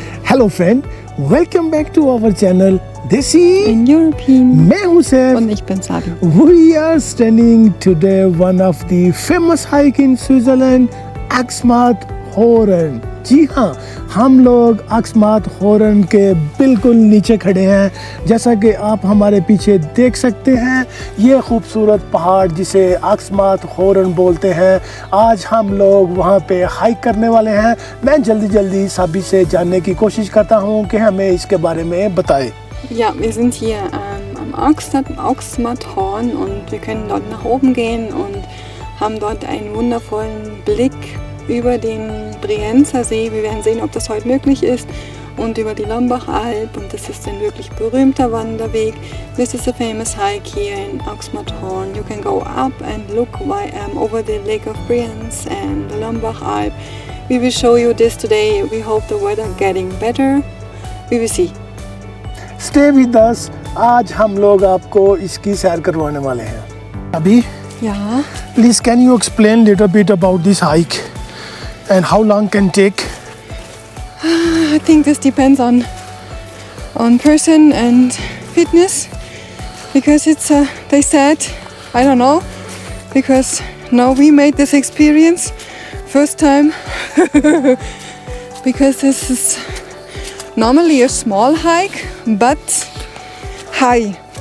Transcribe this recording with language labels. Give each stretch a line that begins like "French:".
English: Hello friend, welcome back to our channel Desi In European.
Hindi: मैं हूं Saif.
German: Und ich bin Sabi.
English: We are standing today one of the famous hike in Switzerland, Aksmat-Horan.
Hindi: जी हाँ, हम लोग Aksmat-Horan के बिल्कुल नीचे खड़े हैं. जैसा कि आप हमारे पीछे देख सकते हैं, ये खूबसूरत पहाड़ जिसे Aksmat-Horan बोलते हैं, आज हम लोग वहाँ पे हाइक करने वाले हैं. मैं जल्दी साबी से जानने की कोशिश करता हूँ कि हमें इसके बारे में बताए.
German: Ja, wir sind hier am Aksmat-Horan und wir können dort nach oben gehen und haben dort einen wundervollen Blick über den Brienzer See. Wir werden sehen, ob das heute möglich ist, und über die Lambach-Alb, und das ist ein wirklich berühmter Wanderweg.
English: This is a famous hike here in Aksmat-Horan. You can go up and look over the Lake of Brienz and the Lambach-Alb. We will show you this today. We hope the weather getting better. We will see. Stay with us.
Hindi: आज हम लोग आपको इसकी सैर करवाने वाले हैं. अभी
German: Ja.
English: please can you explain little bit about this hike and how long can take? I think this depends on person and fitness, because it's they said, I don't know, because now we made this experience first time because this is normally a small hike but high.